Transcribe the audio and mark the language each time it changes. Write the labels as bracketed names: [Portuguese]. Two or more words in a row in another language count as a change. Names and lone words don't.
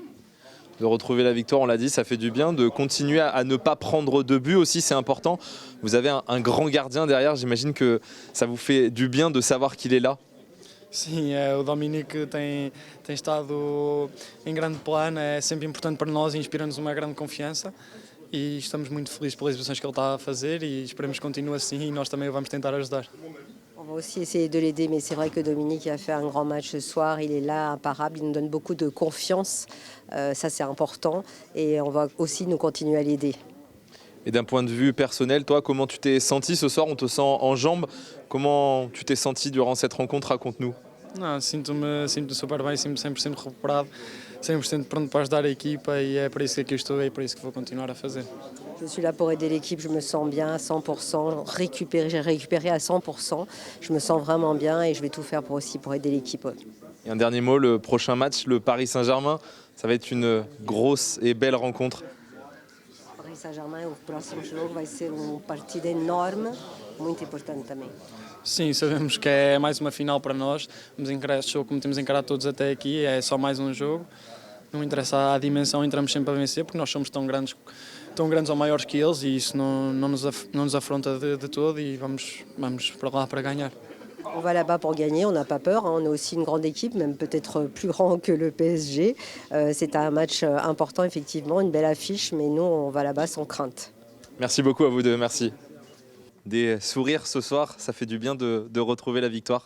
[French] De retrouver la victoire, on l'a dit, ça fait du bien. De continuer à ne pas prendre de but aussi, c'est important. Vous avez un grand gardien derrière, j'imagine que ça vous fait du bien de savoir qu'il est là. [Portuguese] Sim, o Dominique tem estado em grande plano, é sempre importante para nós e inspira-nos uma grande confiança e estamos muito felizes pelas exibições que ele está a fazer e esperemos que continue assim e nós também o vamos tentar ajudar. [French] On va aussi essayer de l'aider, mais c'est vrai que Dominique a fait un grand match ce soir. Il est là, imparable, il nous donne beaucoup de confiance. Ça, c'est important et on va aussi nous continuer à l'aider. Et d'un point de vue personnel, toi, comment tu t'es senti ce soir? On te sent en jambes. Comment tu t'es senti durant cette rencontre? Raconte-nous. [Portuguese] Não, sinto-me super bem, sinto-me 100% recuperado, 100% pronto para ajudar a equipa e é para isso que aqui estou e é para isso que vou continuar a fazer. [French] Je suis là pour aider l'équipe, je me sens bien à 100%, j'ai récupéré à 100%. Je me sens vraiment bien et je vais tout faire pour aider l'équipe. Et un dernier mot, le prochain match, le Paris Saint-Germain, ça va être une grosse et belle rencontre. Paris Saint-Germain, [Portuguese] o próximo jogo vai ser partido enorme, muito importante também. Sim, sabemos que é mais uma final para nós, vamos encarar este jogo como temos encarado todos até aqui, é só mais um jogo, não interessa a dimensão, entramos sempre a vencer porque nós somos tão grandes ou maiores que eles e isso não nos afronta de todo e vamos para lá para ganhar. [French] On va là-bas pour gagner, on n'a pas peur, hein. On est aussi une grande équipe, même peut-être plus grand que le PSG. C'est un match important effectivement, une belle affiche, mais nous on va là-bas sans crainte. Merci beaucoup à vous deux, merci. des sourires ce soir. Ça fait du bien de retrouver la victoire.